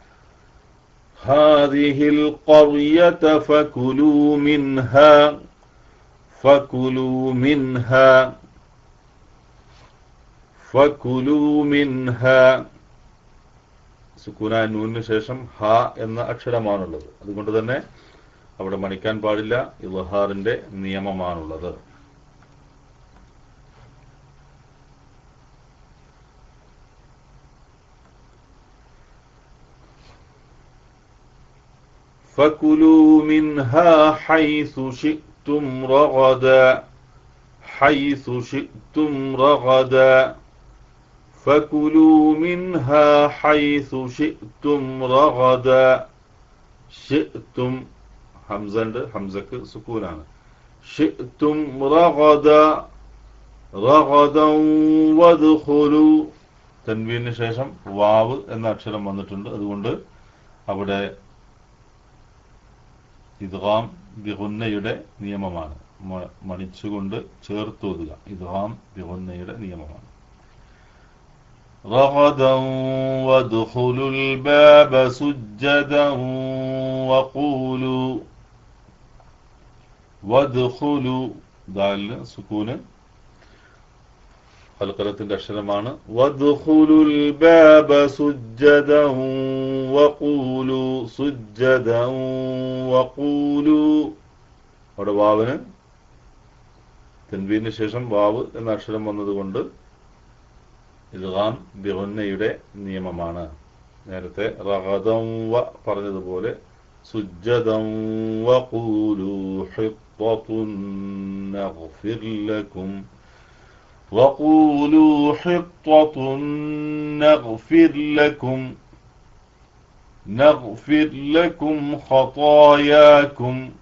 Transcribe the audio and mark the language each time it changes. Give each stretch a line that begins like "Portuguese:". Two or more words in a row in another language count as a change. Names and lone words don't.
Arabic: هذه القرية فكلوا منها فكلوا منها فكلوا منها.
Malayalam: സുക്കൂനായ നൂനിന് ശേഷം ഹ എന്ന അക്ഷരമാണുള്ളത്. അതുകൊണ്ട് തന്നെ അവിടെ മണിക്കാൻ പാടില്ല. ഇദ്ഹാറിന്റെ നിയമമാണുള്ളത്.
Arabic: فكلوا منها حيث شئتم رغدا حيث شئتم رغدا فكلوا منها حيث شئتم رغدا.
Malayalam: شئتم ഹംസക്ക് സുക്കൂനാണ്.
Arabic: شئتم رغدا رغدا وادخلوا.
Malayalam: തൻവീനു ശേഷം വാവ് എന്ന അക്ഷരം വന്നിട്ടുണ്ട്. അതുകൊണ്ട് അവിടെ
Arabic: إدغام بغنة
Malayalam: നിയമമാണ്. മണിച്ചുകൊണ്ട് ചേർത്തോതുക.
Arabic: إدغام بغنة
Malayalam: നിയമമാണ്.
Arabic: رغدا وادخلوا الباب سجدا وقولوا وادخلوا.
Malayalam: ദാൽ സുക്കൂന് ഖൽഖലത്തിന്റെ അക്ഷരമാണ്.
Arabic: وادخلوا الباب سجدا وقولوا سجدا وقولوا.
Malayalam: അവിടെ വാവിന് തൻവീനു ശേഷം വാവ് എന്ന അക്ഷരം വന്നതുകൊണ്ട്
Arabic: إدغام بغنة
Malayalam: നിയമമാണ്.
Arabic: നേരത്തെ رغدا و പറഞ്ഞതുപോലെ سجدا وقولوا حطة نغفر لكم وقولوا حطة نغفر لكم خطاياكم.